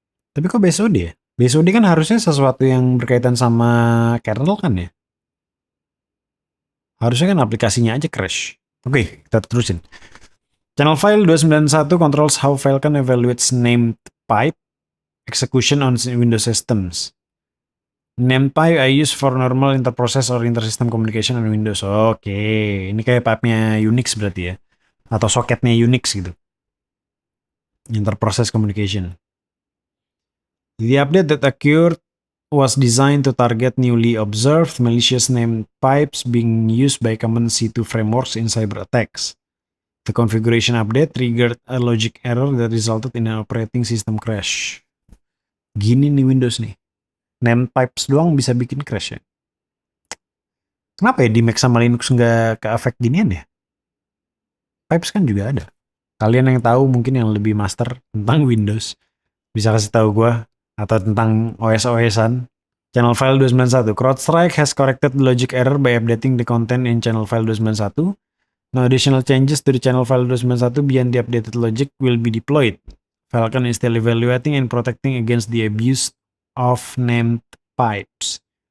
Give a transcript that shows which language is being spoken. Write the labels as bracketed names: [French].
[Indonesian] Tapi kok BSOD ya? BSOD kan harusnya sesuatu yang berkaitan sama kernel kan ya? Harusnya kan aplikasinya aja crash. Oke, kita terusin. [English] Channel file 291 controls how file can evaluates named pipe execution on Windows systems. Named pipe I use for normal interprocess or intersystem communication on Windows. [Indonesian] Oke, ini kayak pipe-nya Unix berarti ya. Atau soketnya Unix gitu. Interprocess communication. [English] The update that occurred was designed to target newly observed malicious named pipes being used by common C2 frameworks in cyber attacks. The configuration update triggered a logic error that resulted in an operating system crash. [Indonesian] Gini nih Windows nih. Named pipes doang bisa bikin crash ya. Kenapa ya di Mac sama Linux nggak ke-affect ginian ya? Pipes kan juga ada. Kalian yang tahu mungkin yang lebih master tentang Windows bisa kasih tahu gua atau tentang OS-OSan. [English] Channel file 291. CrowdStrike has corrected the logic error by updating the content in channel file 291. No additional changes to the channel file 291 beyond the updated logic will be deployed. Falcon is still evaluating and protecting against the abuse of named pipes.